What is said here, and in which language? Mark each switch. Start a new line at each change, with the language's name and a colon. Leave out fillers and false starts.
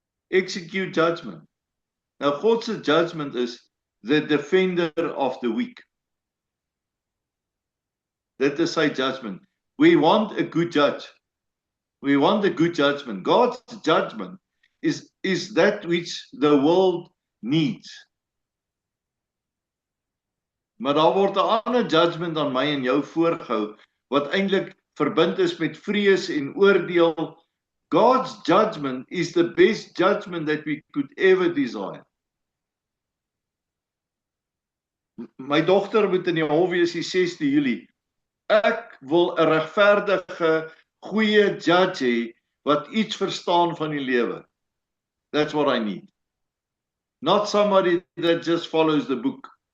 English: Execute judgment. Now God's judgment is the defender of the weak. That is sy judgment. We want a good judge. We want a good judgment. God's judgment is that which the world needs.
Afrikaans: Maar daar word 'n ander judgment aan my en jou voorgehou wat eintlik verbind is met vrees en oordeel.
English: God's judgment is the best judgment that we could ever desire.
Afrikaans: My dogter moet in die hof wees die 6de Julie. Ek wil 'n regverdige, goeie judge hê wat iets verstaan van die lewe.
English: That's what I need. Not somebody that just follows the book.